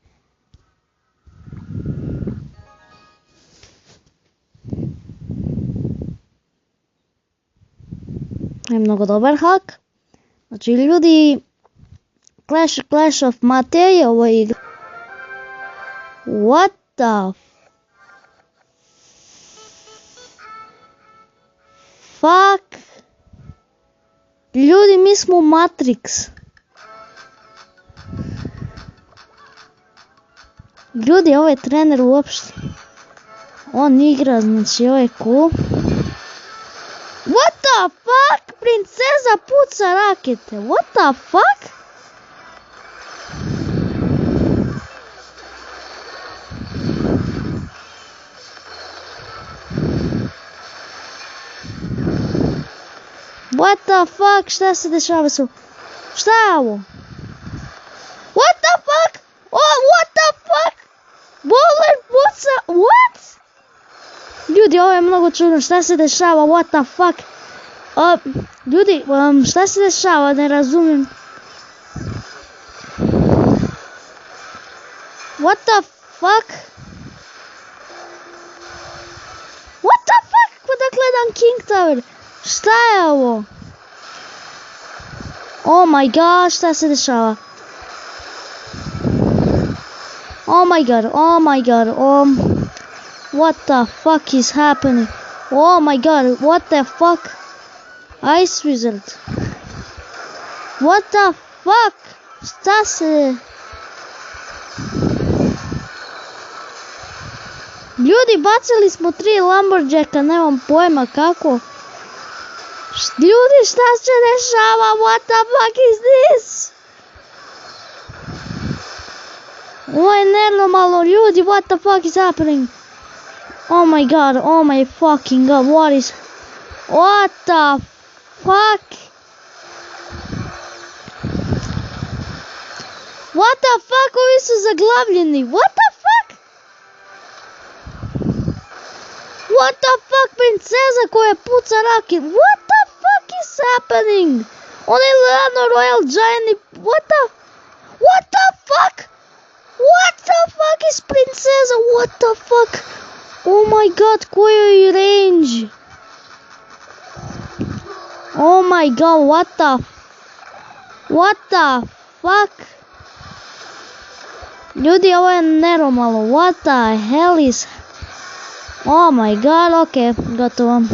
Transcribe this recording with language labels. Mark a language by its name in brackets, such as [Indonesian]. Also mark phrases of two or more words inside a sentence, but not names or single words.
[Bosnian] Je mnogo dobar hack. Znači ljudi, Clash of Mateje, ovo je igra. [English] What the fuck? [Bosnian] Ljudi, mi smo Matrix. Ljudi, ovo je trener uopšte. On igra, znači ovo je cool. [English] What the fuck? [Bosnian] Princeza puca rakete. [English] What the fuck? What the fuck? [Bosnian] Šta se dešava su? Šta je ovo? [English] What the fuck? Oh, what the fuck? Bowler puca? What? [Bosnian] Ljudi, ovo je mnogo čudno. Šta se dešava? [English] What the fuck? [Bosnian] Ljudi, šta se dešava? Ne razumijem. [English] What the fuck? What the fuck? [Bosnian] Kada gledam King Tower? Šta je ovo? [English] Oh my god, [Bosnian] šta se dešava? [English] Oh my god, oh my god, what the fuck is happening? Oh my god, what the fuck? Ice Wizard. What the fuck? [Bosnian] Šta se... Ljudi, bacili smo 3 Lumberjacka, nemam pojma kako. Ljudi, šta se dešava? [English] What the fuck is this? [Bosnian] Ovo je nenormalno, ljudi, [English] what the fuck is happening? Oh my god, oh my fucking god, what the fuck? What the fuck, [Bosnian] ovi su zaglavljeni, [English] what the fuck? What the fuck, [Bosnian] princeza koja puca raket, [English] what the fuck is happening? [Bosnian] On je lano royal giant, [English] what the fuck? What the fuck is princeza? What the fuck? Oh my god, [Bosnian] koji je range? [English] Oh my god, what the fuck? [Bosnian] Ljudi, ovo je nenormalno. [English] What the hell is... Oh my god, ok, gotovo.